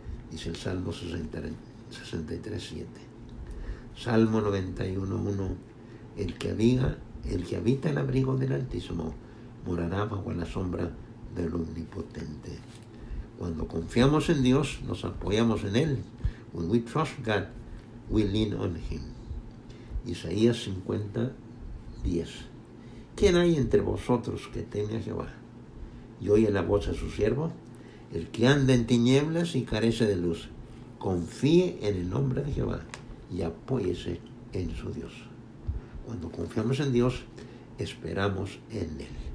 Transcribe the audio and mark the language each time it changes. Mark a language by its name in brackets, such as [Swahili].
[Spanish] Dice el Salmo 63:7. Salmo 91:1. El que habita el abrigo del Altísimo morará bajo la sombra del Omnipotente. Cuando confiamos en Dios, nos apoyamos en Él. [English] When we trust God, we lean on Him. [Spanish] Isaías 50:10. ¿Quién hay entre vosotros que teme a Jehová y oye la voz de su siervo? El que anda en tinieblas y carece de luz, confíe en el nombre de Jehová y apóyese en su Dios. Cuando confiamos en Dios, esperamos en Él.